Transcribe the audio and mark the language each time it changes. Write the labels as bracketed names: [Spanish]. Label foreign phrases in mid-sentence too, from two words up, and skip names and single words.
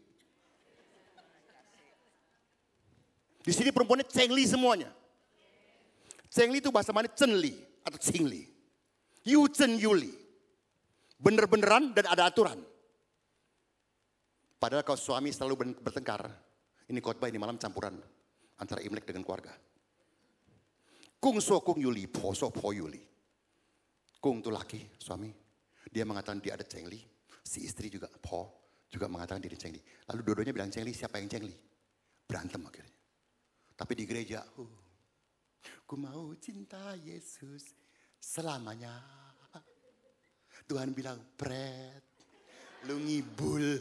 [Indonesian] Di sini perempuannya cengli semuanya. Cengli itu bahasa mana? Cenli atau cingli. [Min Nan Chinese] You cen yuli. [Indonesian] Bener-beneran dan ada aturan. Padahal kalau suami selalu bertengkar. Ini khotbah ini malam campuran. Antara Imlek dengan keluarga. [Min Nan Chinese] Kung so kung yuli, po so po yuli. [Indonesian] Kung itu laki, suami. Dia mengatakan dia ada cengli. Si istri juga, po, juga mengatakan dia cengli. Lalu dua-duanya bilang cengli, siapa yang cengli? Berantem akhirnya. Tapi di gereja, ku mau cinta Yesus selamanya. Tuhan bilang, Pret, lu ngibul.